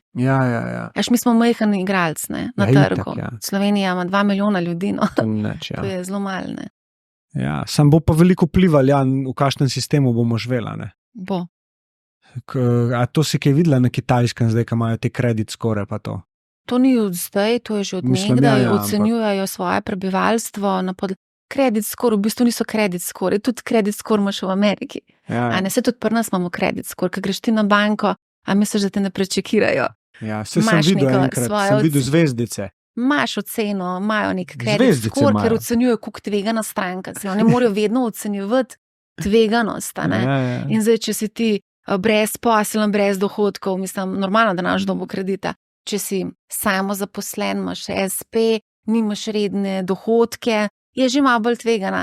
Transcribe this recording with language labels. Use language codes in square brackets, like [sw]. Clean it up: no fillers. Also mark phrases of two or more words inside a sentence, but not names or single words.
[sl] Ja. Mi smo majhen igralec, ne, na trgu. Slovenija ima 2 milijona ljudi, no. To je zelo malo, ne. Ja, sam bo pa veliko vplivali, v kakšnem sistemu bomo živela, ne. Bo. A to si kaj videla na Kitajskem zdaj, ko imajo te [en] credit score [sl] pa to? To ni od zdaj, to je že od nekdaj, ocenjujejo svoje prebivalstvo na [en] Credit score, [sl] v bistvu niso [en] credit score, [sl] tudi [en] credit score [sl] imaš v Ameriki. Ja. A ne, se tudi pri nas imamo [en] credit score, [sl] ko greš ti na banko, a misliš, da te ne prečekirajo. Ja, sem videl zvezdice. Imaš oceno, imajo nek [en] credit score, [sl] ker ocenjujejo, koliko tvegana stranka. Oni morajo vedno ocenjevati tveganost, a ne. Ja. In zdaj, če si ti brezposeln, brez dohodkov, mislim, normalno, da imaš dobo kredita. Če si samozaposlen, imaš SP, nimaš redne dohodke, je že malo bolj tvegana.